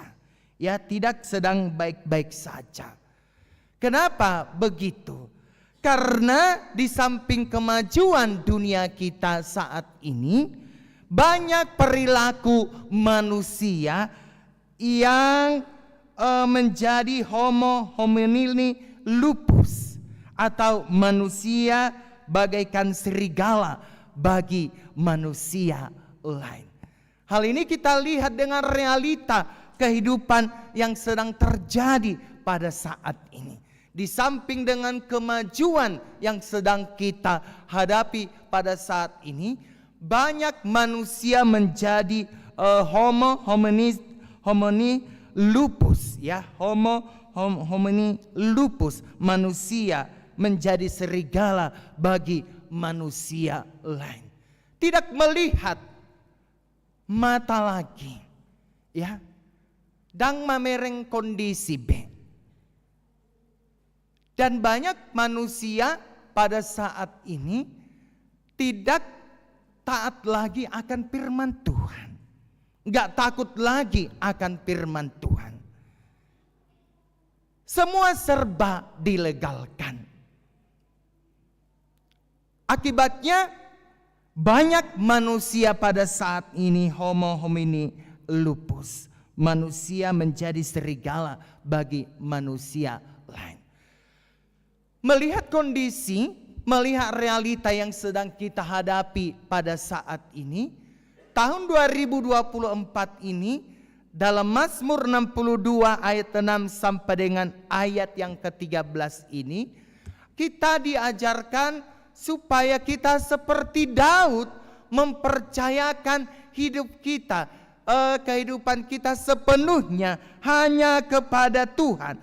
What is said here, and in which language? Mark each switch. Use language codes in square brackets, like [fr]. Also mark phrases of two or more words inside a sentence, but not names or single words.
[id] Ya, tidak sedang baik-baik saja. Kenapa begitu? Karena di samping kemajuan dunia kita saat ini, banyak perilaku manusia yang menjadi [la] homo homini lupus, [id] atau manusia bagaikan serigala bagi manusia lain. Hal ini kita lihat dengan realita kehidupan yang sedang terjadi pada saat ini. Di samping dengan kemajuan yang sedang kita hadapi pada saat ini, banyak manusia menjadi [la] homo homini lupus, [id] ya, [la] homo homini lupus, [id] manusia menjadi serigala bagi manusia lain. Tidak melihat mata lagi, ya, [bbc] dang mamereng [id] kondisi B. Dan banyak manusia pada saat ini tidak taat lagi akan firman Tuhan, nggak takut lagi akan firman Tuhan. Semua serba dilegalkan. Akibatnya banyak manusia pada saat ini [la] homo homini lupus, [id] manusia menjadi serigala bagi manusia lain. Melihat kondisi, melihat realita yang sedang kita hadapi pada saat ini, tahun 2024 ini, dalam Mazmur 62 ayat 6 sampai dengan ayat yang ke-13 ini, kita diajarkan supaya kita seperti Daud mempercayakan hidup kita, kehidupan kita sepenuhnya hanya kepada Tuhan.